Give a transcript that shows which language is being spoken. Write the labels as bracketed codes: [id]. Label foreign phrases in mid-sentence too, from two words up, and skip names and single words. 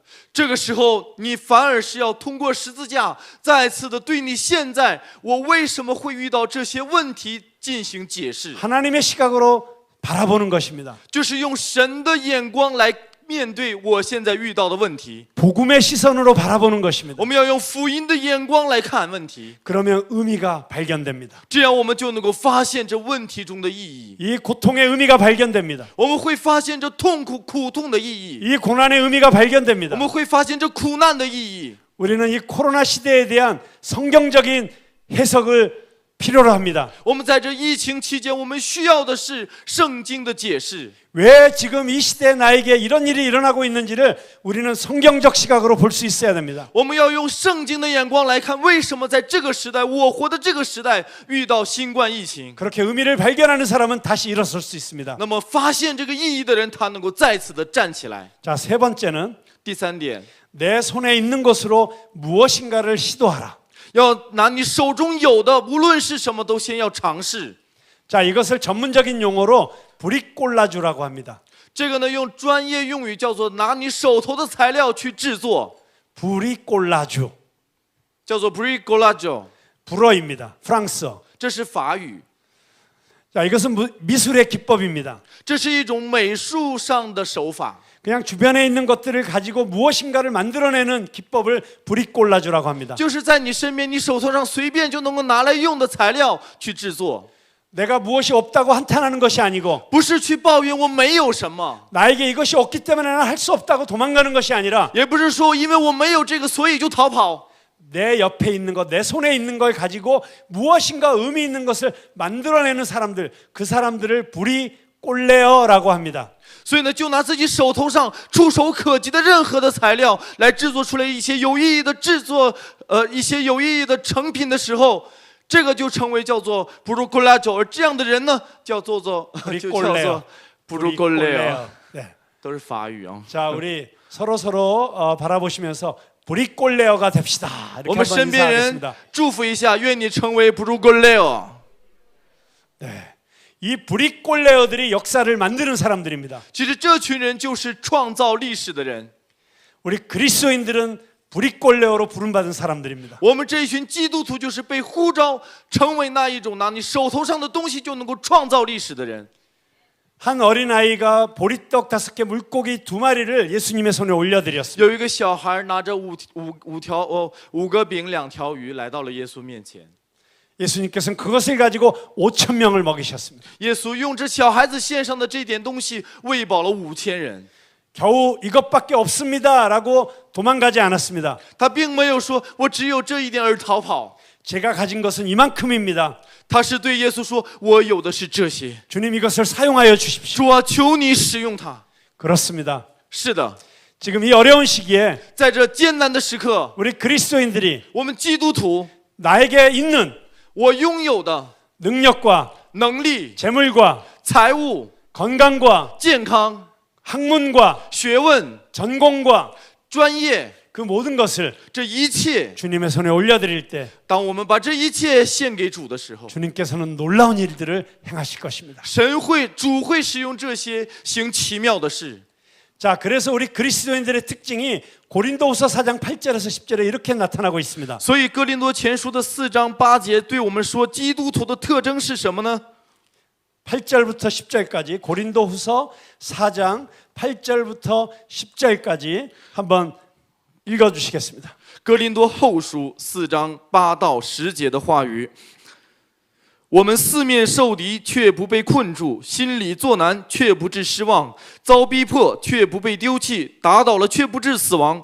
[zh] 这个时候，你反而是要通过十字架，再次的对你现在我为什么会遇到这些问题进行解释， [ko] 하나님의 시각으로 바라보는 것입니다. [zh] 就是用神的眼光来面对我现在遇到的问题。 [ko] 복음의 시선으로 바라보는 것입니다. [zh] 我们要用福音的眼光来看问题， [ko] 그러면 의미가 발견됩니다. [zh] 这样我们就能够发现这问题中的意义， [ko] 이 고통의 의미가 발견됩니다. [zh] 我们会发现这苦痛的意义， [ko] 이 고난의 의미가 [zh] 我 [ko] 발견됩니다. [zh] 们会发现这苦难的意义。 [ko] 우리는 이 코로나 시대에 대한 성경적인 해석을 필요로 합니다. [zh] 我们在这疫情期间，我们需要的是圣经的解释。 [ko] 왜 지금 이 시대에 나에게 이런 일이 일어나고 있는지를 우리는 성경적 시각으로 볼 수 있어야 됩니다. [zh] 我们要用圣经的眼光来看，为什么在这个时代，我活的这个时代遇到新冠疫情。 [ko] 그렇게 의미를 발견하는 사람은 다시 일어설 수 있습니다. [zh] 那么发现这个意义的人，他能够再次的站起来。 [ko] 자, 세 번째는 [zh] 第三点， [ko] 내 손에 있는 것으로 무엇인가를 시도하라. [zh] 要拿你手中有的，无论是什么，都先要尝试。 [ko] 자, 이것을 전문적인 용어로 브릭콜라주라고 합니다. [zh] 这个呢，用专业用语叫做拿你手头的材料去制作， [ko] 브릭콜라주. [zh] 叫做 bricolage， [ko] 불어입니다. 프랑스어. [zh] 这是法语， [ko] 자, 이것은 미술의 기법입니다. [zh] 这是一种美术上的手法。 [ko] 그냥 주변에 있는 것들을 가지고 무엇인가를 만들어내는 기법을 브릭콜라주라고 합니다. [zh] 就是在你身边，你手头上随便就能够拿来用的材料去制作， [ko] 내가 무엇이 없다고 한탄하는 것이 아니고 [zh] 不是去抱怨我没有什么， [ko] 나에게 이것이 없기 때문에 나는 할 수 없다고 도망가는 것이 아니라 [zh] 也不是说因为我没有这个，所以就逃跑。 [ko] 내 옆에 있는 것, 내 손에 있는 걸 가지고 무엇인가 의미 있는 것을 만들어내는 사람들, 그 사람들을 브리콜레어라고 합니다. [zh] 所以呢，就拿自己手头上触手可及的任何的材料来制作出来一些有意义的制作，一些有意义的成品的时候，这个就成为叫做 bricolage， 而这样的人呢，就叫做 bricolage， [ko] 네. [zh] 都是法语啊。 [ko] 자, 우리 서로 바라보시면서 브리콜레어가 됩시다. [zh] 我 [ko] 이렇게 [zh] 们 [ko] 한번 [zh] 身边人 [ko] 인사하겠습니다. [zh] 祝福一下，愿你成为 bricolage。 [ko] 네. 이 브릭콜레어들이 역사를 만드는 사람들입니다. [zh] 其实这群人就是创造历史的人， [ko] 우리 그리스도인들은 브릭콜레어로 부름받은 사람들입니다. [zh] 我们这一群基督徒就是被呼召成为那一种拿你手头上的东西就能够创造历史的人。 [ko] 한 어린아이가 보리떡 5개 물고기 2마리를 예수님의 손에 올려드렸습니다. [zh] 有一个小孩拿着5个饼2条鱼来到了耶稣面前， [ko] 예수님께서는 그것을 가지고 5천 명을 먹이셨습니다. [zh] 耶稣用这小孩子献上的这点东西喂饱了5000人。 [ko] 겨우 이것밖에 없습니다라고 도망가지 않았습니다. [zh] 他并没有说我只有这一点而逃跑， [ko] 제가 가진 것은 이만큼입니다. [zh] 他是对耶稣说：“我有的是这些， [ko] 주님 이것을 사용하여 주십시오. [zh] 主啊，求你使用它。” [ko] 그렇습니다. [zh] 是的， [ko] 지금 이 어려운 시기에 [zh] 在这艰难的时刻， [ko] 우리 그리스도인들이 [zh] 我们基督徒， [ko] 나에게 있는 [zh] 我拥有的 [ko] 능력과 [zh] 能力、 [ko] 재물과 [zh] 财物、 [ko] 건강과 [zh] 健康、 [ko] 학문과 [zh] 学问、 [ko] 전공과 [zh] 专业， [ko] 그 모든 것을 [zh] 这一切， [ko] 주님의 손에 올려드릴 때 [zh] 当我们把这一切献给主的时候， [ko] 주님께서는 놀라운 일들을 행하실 것입니다. [zh] 主会使用这些行奇妙的事。 [ko] 자, 그래서 우리 그리스도인들의 특징이 고린도후서 4장 8절에서 10절에 이렇게 나타나고 있습니다. [zh] 所以哥林多前书的4章8节对我们说，基督徒的特征是什么呢？ [ko] 8절부터 10절까지 고린도후서 4장 8절부터 10절까지 한번 읽어주시겠습니다. [zh] 哥林多后书4章8到10节的话语。我们四面受敌，却不被困住；心里作难，却不致失望；遭逼迫，却不被丢弃；打倒了，却不致死亡。